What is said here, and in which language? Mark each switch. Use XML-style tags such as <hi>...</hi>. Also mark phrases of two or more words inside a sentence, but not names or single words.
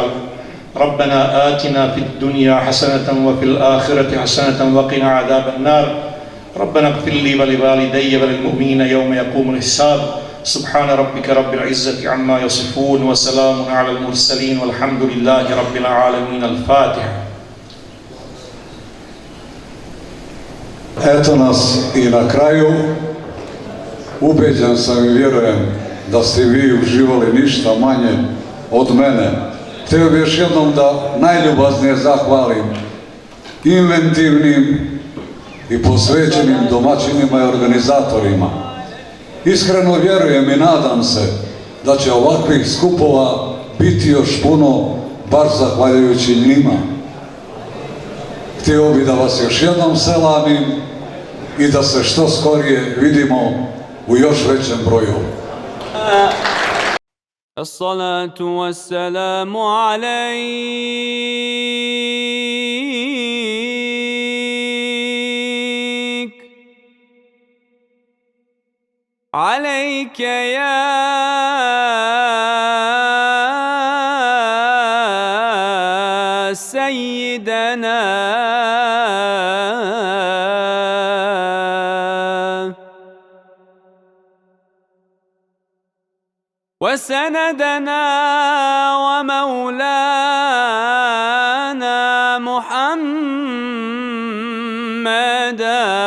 <ar>ربنا آتنا في الدنيا حسنة وفي الآخرة حسنة وقنا عذاب النار. ربنا اغفر لي ولوالدي وللمؤمنين يوم يقوم الحساب. سبحان ربك رب العزة عما يصفون وسلام على المرسلين والحمد لله رب العالمين. الفاتحة.</ar> <bs>Eto nas i na kraju, ubeđen sam i vjerujem da ste vi uživali ništa manje od mene. Htio bih još jednom da najljubaznije zahvalim inventivnim i posvećenim domaćinima i organizatorima. Iskreno vjerujem i nadam se da će ovakvih skupova biti još puno, baš zahvaljujući njima. Htio bih da vas još jednom selamim i da se što skorije vidimo u još većem broju.</bs> <ar>الصلاة والسلام عليك عليك يا سيدنا وسندنا ومولانا محمدا</ar>